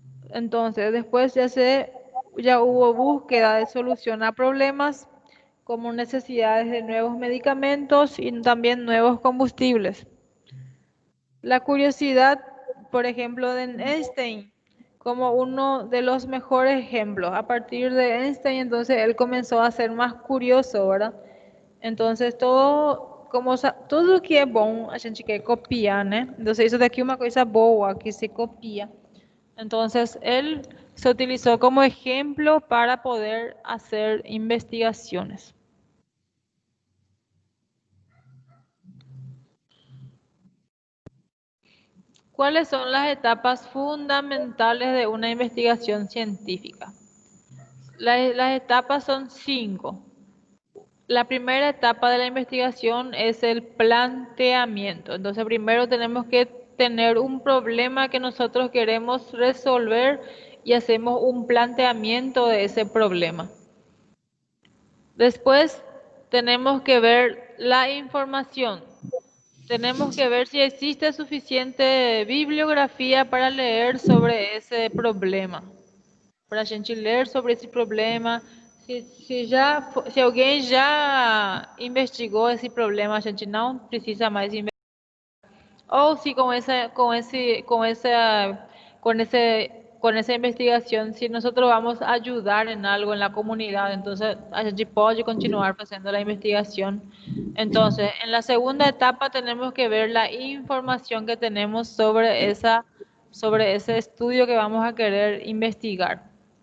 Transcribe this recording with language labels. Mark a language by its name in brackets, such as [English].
[Spanish] Entonces, después ya hubo búsqueda de solución a problemas como necesidades de nuevos medicamentos y también nuevos combustibles. La curiosidad, por ejemplo, de Einstein, como uno de los mejores ejemplos. A partir de Einstein, entonces, él comenzó a ser más curioso, ¿verdad? [Portuguese] Entonces, todo que é bom, a gente quer copiar, né? Entonces, isso daqui é uma coisa boa, que se copia. [Spanish] Entonces, él se utilizó como ejemplo para poder hacer investigaciones. ¿Cuáles son las etapas fundamentales de una investigación científica? Las etapas son 5. La primera etapa de la investigación es el planteamiento. Entonces, primero tenemos que tener un problema que nosotros queremos resolver y hacemos un planteamiento de ese problema. Después tenemos que ver la información. Tenemos que ver si existe suficiente bibliografía para leer sobre ese problema. [Portuguese] Para a gente ler sobre esse problema. Se alguém já investigou esse problema, a gente não precisa mais investigar. Ou se [Spanish] con esa investigación, si nosotros vamos a ayudar en algo en la comunidad, entonces [Portuguese] a gente [Spanish] puede continuar haciendo la investigación. Entonces, en la segunda etapa tenemos que ver la información que tenemos sobre ese estudio que vamos a querer investigar.